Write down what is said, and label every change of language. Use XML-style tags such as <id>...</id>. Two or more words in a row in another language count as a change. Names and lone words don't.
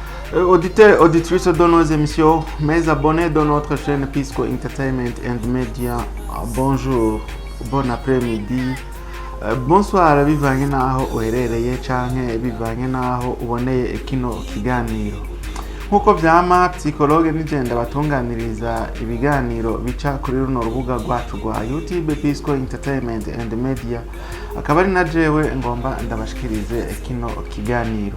<fr>Auditeurs, auditrices de nos émissions, mes abonnés de notre chaîne Pisco Entertainment and Media, bonjour, bon après-midi, bonsoir</fr> <rn>bivanye naho uherereye canke bivanye naho uboneye kino kiganiro. Nkuko vyama psychologue nigenda batunganiriza ibiganiro bica kuri runo rubuga rwacu rwa YouTube Pisco Entertainment and Media, akaba ari na jewe ngomba ndabashikirize kino kiganiro.</rn>